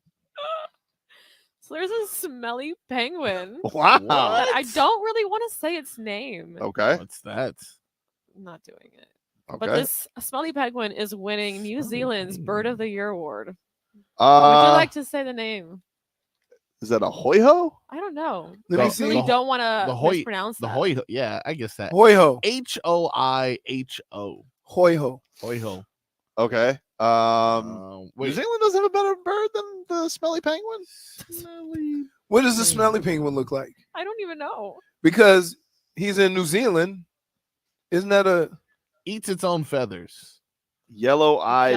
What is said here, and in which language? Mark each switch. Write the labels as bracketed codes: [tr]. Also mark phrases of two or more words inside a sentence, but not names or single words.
[en] So there's a smelly penguin. Wow. But I don't really want to say its name. Okay. What's that? I'm not doing it. Okay. But this smelly penguin is winning New Zealand's Bird of the Year award. Would you like to say the name? Is that a hoy-ho? I don't know. Let me I see. really don't want The to hoy, mispronounce the that. hoy. Yeah, I guess that. Hoy-ho. Hoiho. Hoy-ho. Hoiho. Okay. New Wait. Zealand doesn't have a better bird than the smelly penguin? What does the smelly penguin look like? I don't even know. Because he's in New Zealand. Isn't that a Eats its own feathers. Yellow-eyed